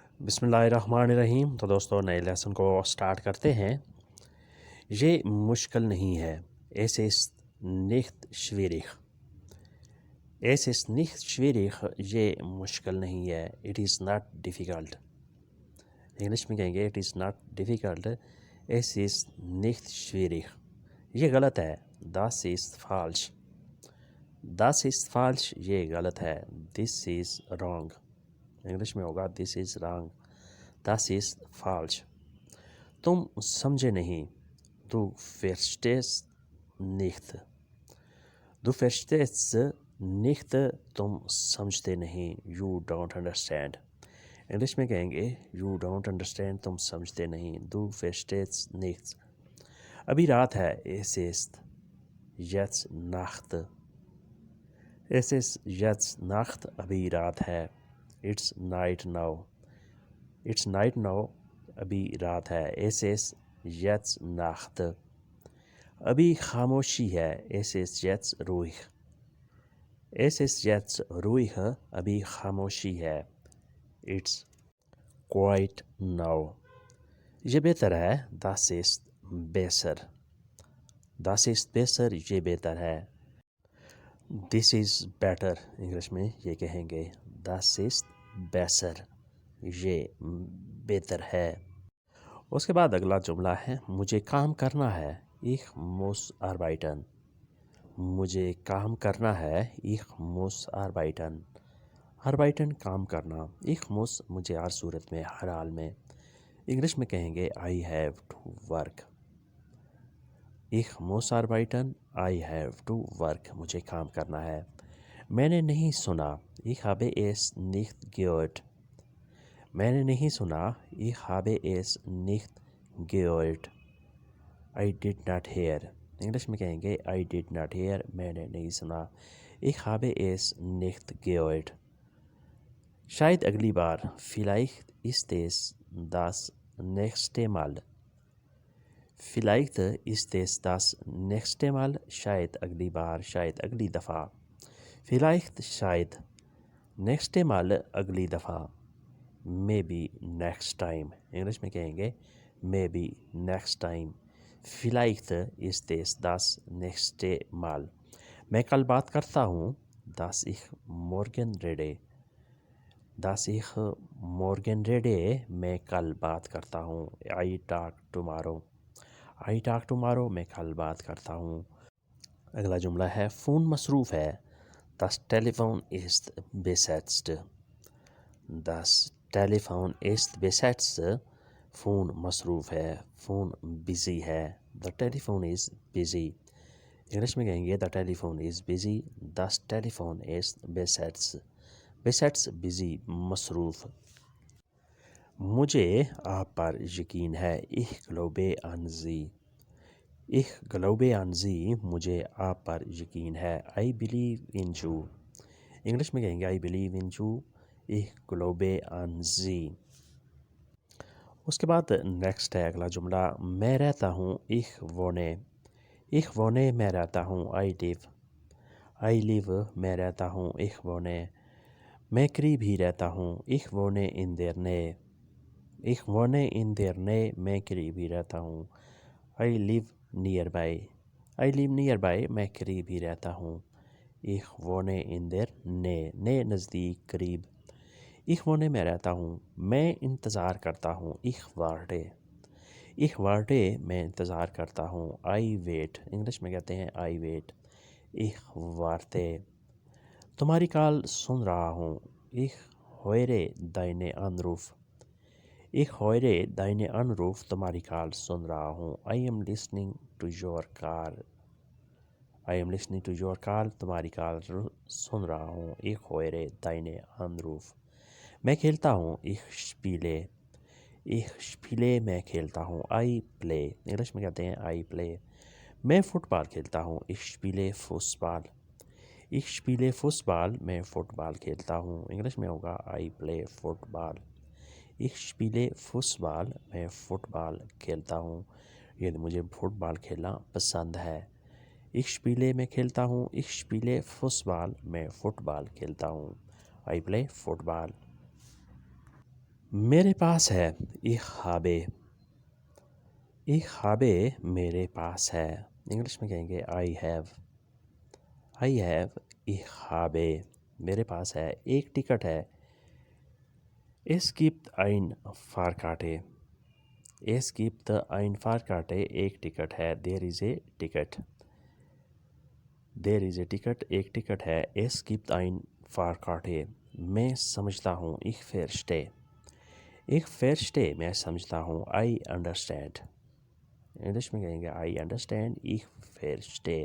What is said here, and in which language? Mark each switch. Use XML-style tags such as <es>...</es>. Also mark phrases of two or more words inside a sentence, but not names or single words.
<ar>بسم اللہ الرحمن الرحیم۔</ar> <ur>تو دوستوں نئے لیسن کو سٹارٹ کرتے ہیں۔ یہ مشکل نہیں ہے،</ur> <de>es ist nicht schwierig۔ es ist nicht schwierig،</de> <ur>یہ مشکل نہیں ہے،</ur> <en>it is not difficult۔</en> <ur>انگلش میں کہیں گے</ur> <en>it is not difficult،</en> <de>es ist nicht schwierig۔</de> <ur>یہ غلط ہے،</ur> <de>das ist falsch۔ das ist falsch،</de> <ur>یہ غلط ہے،</ur> <en>this is wrong۔</en> <ur>انگلش میں ہوگا</ur> <en>this is wrong،</en> <de>das ist falsch۔</de> <ur>تم سمجھے نہیں،</ur> <de>du verstehst nicht۔ du verstehst nicht،</de> <ur>تم سمجھتے نہیں،</ur> <en>you don't understand۔</en> <ur>انگلش میں کہیں گے</ur> <en>you don't understand،</en> <ur>تم سمجھتے نہیں،</ur> <de>du verstehst nicht۔</de> <ur>ابھی رات ہے،</ur> <de>es ist jetzt Nacht۔ es ist jetzt Nacht،</de> <ur>ابھی رات ہے،</ur> <en>it's night now۔ it's night now،</en> <ur>ابھی رات ہے،</ur> <de>es ist jetzt Nacht۔</de> <ur>ابھی خاموشی ہے،</ur> <de>es ist jetzt ruhig۔ es ist jetzt ruhig،</de> <ur>ابھی خاموشی ہے،</ur> <en>it's quiet now۔</en> <ur>یہ بہتر ہے،</ur> <de>das ist besser۔ das ist besser،</de> <ur>یہ بہتر ہے،</ur> <en>this is better۔</en> <ur>انگلش میں یہ کہیں گے</ur> <de>das ist besser،</de> <ur>یہ بہتر ہے۔ اس کے بعد اگلا جملہ ہے، مجھے کام کرنا ہے،</ur> <de>ich muss arbeiten۔</de> <ur>مجھے کام کرنا ہے،</ur> <de>ich muss arbeiten۔</de> <ur>arbeiten کام کرنا،</ur> <de>ich muss</de> <ur>مجھے ہر صورت میں، ہر حال میں۔ انگلش میں کہیں گے</ur> <en>I have to work۔</en> <de>ich muss arbeiten،</de> <en>I have to work،</en> <ur>مجھے کام کرنا ہے۔ میں نے نہیں سنا،</ur> <de>ich habe es nicht gehört۔</de> <ur>میں نے نہیں سنا،</ur> <de>ich habe es nicht gehört۔</de> <en>I did not hear۔</en> <ur>انگلش میں کہیں گے</ur> <en>I did not hear،</en> <ur>میں نے نہیں سنا،</ur> <de>ich habe es nicht gehört۔</de> <ur>شاید اگلی بار،</ur> <de>vielleicht ist es das nächste Mal۔ vielleicht ist es das nächste Mal،</de> <ur>شاید اگلی بار، شاید اگلی دفعہ۔ vielleicht شاید،</ur> <de>nächste Mal</de> <ur>اگلی دفعہ،</ur> <en>maybe next time۔</en> <ur>انگلش میں کہیں گے maybe next time۔</ur> <de>vielleicht ist es das nächste Mal۔</de> <ur>میں کل بات کرتا ہوں،</ur> <de>dass ich morgen rede۔ dass ich morgen rede،</de> <ur>میں کل بات کرتا ہوں،</ur> <en>I talk tomorrow۔ I talk tomorrow،</en> <ur>میں کل بات کرتا ہوں۔ اگلا جملہ ہے، فون مصروف ہے،</ur> <de>das Telefon ist besetzt۔ das Telefon ist besetzt،</de> <ur>فون مصروف ہے، فون بزی ہے،</ur> <en>the telephone is busy۔</en> <ur>انگلش میں کہیں گے</ur> <en>the telephone is busy،</en> <de>das Telefon ist besetzt۔</de> <ur>besetzt بزی، مصروف۔ مجھے آپ پر یقین ہے،</ur> <de>ich glaube an Sie۔ ich glaube an Sie،</de> <ur>مجھے آپ پر یقین ہے،</ur> <en>I believe in you۔</en> <ur>انگلش میں کہیں گے</ur> <en>I believe in you،</en> <de>ich glaube an Sie۔</de> <ur>اس کے بعد نیکسٹ ہے اگلا جملہ، میں رہتا ہوں،</ur> <de>ich wohne۔ ich wohne،</de> <ur>میں رہتا ہوں،</ur> <en>I live۔ I live،</en> <ur>میں رہتا ہوں،</ur> <de>ich wohne۔</de> <ur>میں قریب ہی رہتا ہوں،</ur> <de>ich wohne in der Nähe۔ ich wohne in der Nähe،</de> <ur>میں قریب ہی رہتا ہوں،</ur> <en>I live nearby۔ I live nearby،</en> <ur>میں قریب ہی رہتا ہوں،</ur> <de>ich wohne in der Nähe۔ Nähe</de> <ur>نزدیک، قریب۔</ur> <de>ich wohne،</de> <ur>میں رہتا ہوں، میں انتظار کرتا ہوں،</ur> <de>ich warte۔ ich warte،</de> <ur>میں انتظار کرتا ہوں،</ur> <en>I wait۔</en> <ur>انگلش میں کہتے ہیں</ur> <en>I wait،</en> <de>ich warte۔</de> <ur>تمہاری کال سن رہا ہوں،</ur> <de>ich höre deine Anruf۔ ich höre deine Anruf،</de> <ur>تمہاری کال سن رہا ہوں،</ur> <en>I am listening to your call۔ I am listening to your call،</en> <ur>تمہاری کال سن رہا ہوں،</ur> <de>ich höre deine Anruf۔</de> <ur>میں کھیلتا ہوں،</ur> <de>ich spiele۔ ich spiele،</de> <ur>میں کھیلتا ہوں،</ur> <en>I play۔</en> <ur>انگلش میں کہتے ہیں</ur> <en>I play۔</en> <ur>میں فٹ بال کھیلتا ہوں،</ur> <de>ich spiele Fußball۔ ich spiele Fußball،</de> <ur>میں فٹ بال کھیلتا ہوں، انگلش میں ہوگا</ur> <en>I play football۔</en> <de>ich spiele Fußball،</de> <ur>میں فٹ بال کھیلتا ہوں، یعنی مجھے فٹ بال کھیلنا پسند ہے۔</ur> <de>ich spiele،</de> <ur>میں کھیلتا ہوں،</ur> <de>ich spiele Fußball،</de> <ur>میں فٹ بال کھیلتا ہوں،</ur> <en>I play football۔</en> <ur>میرے پاس ہے ایک خوابے، ایک خوابے میرے پاس ہے، انگلش میں کہیں گے</ur> <en>I have</en> <ur>ایک خوابے، میرے پاس ہے، ایک ٹکٹ ہے،</ur> <de>Es gibt ein Fahrkarte. Es gibt ein Fahrkarte.</de> <ur>ایک ٹکٹ ہے.</ur> <en>There is a ticket. There is a ticket.</en> <ur>ایک ٹکٹ ہے.</ur> <de>Es gibt ein Fahrkarte.</de> <ur>میں سمجھتا ہوں.</ur> <de>Ich verstehe. Ich verstehe.</de> <ur>میں سمجھتا ہوں.</ur> <en>I understand.</en> <ur>انگلش میں کہیں گے</ur> <en>I understand.</en> <de>Ich verstehe.</de>